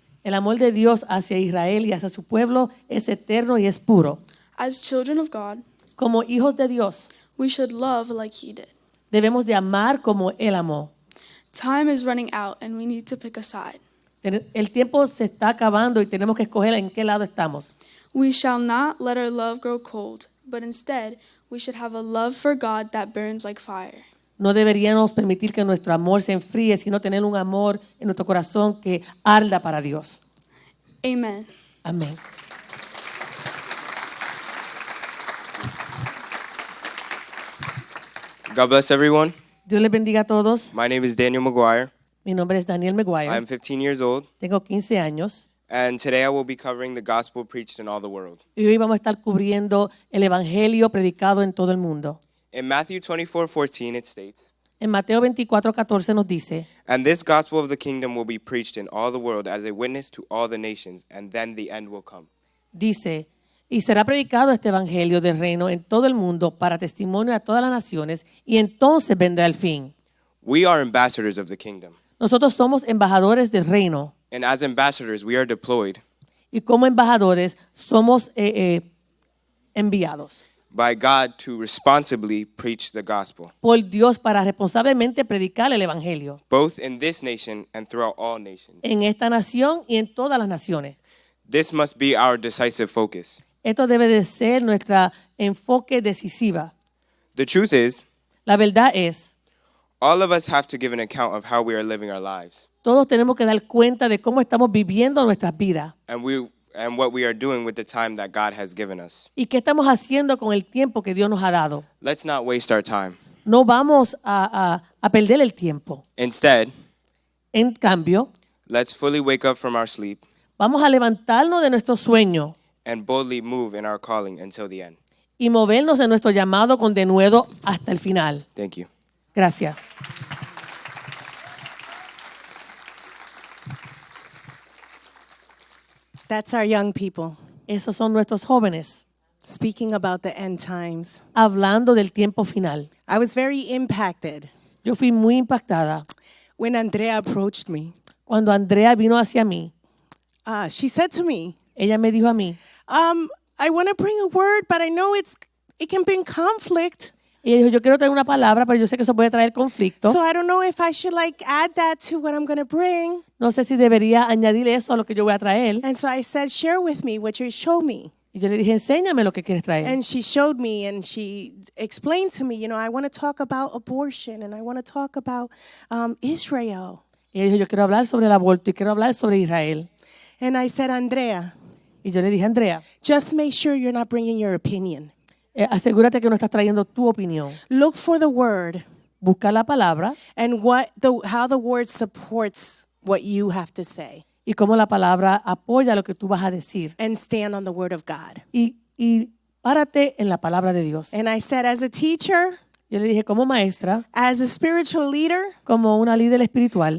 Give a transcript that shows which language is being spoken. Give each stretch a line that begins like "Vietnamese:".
Spanish: El amor de Dios hacia Israel y hacia su pueblo es eterno y es puro.
English: As children of God,
Spanish: Como hijos de Dios,
English: we should love like he did.
Spanish: Debemos de amar como Él amó.
English: Time is running out and we need to pick a side.
Spanish: El tiempo se está acabando y tenemos que escoger en qué lado estamos.
English: We shall not let our love grow cold, but instead we should have a love for God that burns like fire.
Spanish: No deberíamos permitir que nuestro amor se enfríe, sino tener un amor en nuestro corazón que arda para Dios.
English: Amen.
Spanish: Amén.
English: God bless everyone.
Spanish: Dios les bendiga a todos.
English: My name is Daniel McGuire.
Spanish: Mi nombre es Daniel McGuire.
English: I'm 15 years old,
Spanish: Tengo 15 años.
English: and today I will be covering the gospel preached in all the world.
Spanish: Y hoy vamos a estar cubriendo el evangelio predicado en todo el mundo.
English: In Matthew 24:14 it states,
Spanish: En Mateo 24:14 nos dice,
English: "And this gospel of the kingdom will be preached in all the world as a witness to all the nations, and then the end will come."
Spanish: dice, y será predicado este evangelio del reino en todo el mundo para testimonio a todas las naciones, y entonces vendrá el fin.
English: We are ambassadors of the kingdom,
Spanish: Nosotros somos embajadores del reino,
English: and as ambassadors we are deployed
Spanish: y como embajadores somos enviados
English: by God to responsibly preach the gospel,
Spanish: por Dios para responsablemente predicar el evangelio
English: both in this nation and throughout all nations.
Spanish: en esta nación y en todas las naciones.
English: This must be our decisive focus.
Spanish: Esto debe de ser nuestra enfoque decisiva.
English: The truth is,
Spanish: La verdad es,
English: all of us have to give an account of how we are living our lives
Spanish: todos tenemos que dar cuenta de cómo estamos viviendo nuestras vidas
English: and what we are doing with the time that God has given us.
Spanish: y qué estamos haciendo con el tiempo que Dios nos ha dado.
English: Let's not waste our time.
Spanish: No vamos a perder el tiempo.
English: Instead,
Spanish: En cambio,
English: let's fully wake up from our sleep
Spanish: vamos a levantarnos de nuestro sueño
English: and boldly move in our calling until the end.
Spanish: y movernos en nuestro llamado con denuedo hasta el final.
English: Thank you.
Spanish: Gracias.
English: That's our young people
Spanish: Esos son nuestros jóvenes
English: speaking about the end times.
Spanish: hablando del tiempo final.
English: I was very impacted
Spanish: Yo fui muy impactada
English: when Andrea approached me.
Spanish: cuando Andrea vino hacia mí.
English: She said to me,
Spanish: Ella me dijo a mí,
English: I want to bring a word, but I know it can bring conflict.
Spanish: ella dijo, yo quiero traer una palabra, pero yo sé que eso puede traer conflicto.
English: So I don't know if I should add that to what I'm going to bring.
Spanish: No sé si debería añadir eso a lo que yo voy a traer.
English: And so I said, share with me what you show me.
Spanish: Y yo le dije, enséñame lo que quieres traer.
English: And she showed me and she explained to me, I want to talk about abortion and I want to talk about Israel.
Spanish: Y ella dijo, yo quiero hablar sobre el aborto y quiero hablar sobre Israel.
English: And I said, Andrea,
Spanish: Y yo le dije, Andrea,
English: just make sure you're not bringing your opinion.
Spanish: Asegúrate que no estás trayendo tu opinión.
English: Look for the word
Spanish: Busca la palabra
English: and how the word supports what you have to say.
Spanish: y cómo la palabra apoya lo que tú vas a decir.
English: And stand on the word of God.
Spanish: Y párate en la palabra de Dios.
English: And I said, as a teacher,
Spanish: Yo le dije, como maestra,
English: as a spiritual leader,
Spanish: como una líder espiritual,